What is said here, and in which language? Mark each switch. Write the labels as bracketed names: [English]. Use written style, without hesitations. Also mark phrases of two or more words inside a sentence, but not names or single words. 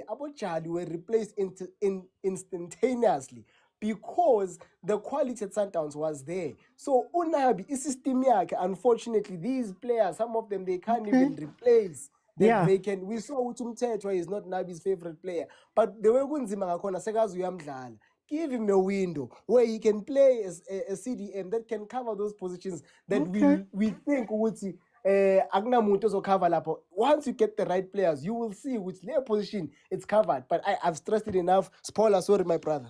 [English] Abojali were replaced instantaneously because the quality at Sundowns was there. So Unabi is system yakhe. Unfortunately, these players, some of them they can't even replace. They can. We saw Utumtetwa is not Nabi's favorite player, but the way [Zulu] kunzima ngakhona sekazi uyamdlala. [English] Give him a window where he can play as a CDM that can cover those positions that we think would see Agnamuto cover lapho. Once you get the right players, you will see which their position it's covered. But I've stressed it enough. Spoiler, sorry, my brother.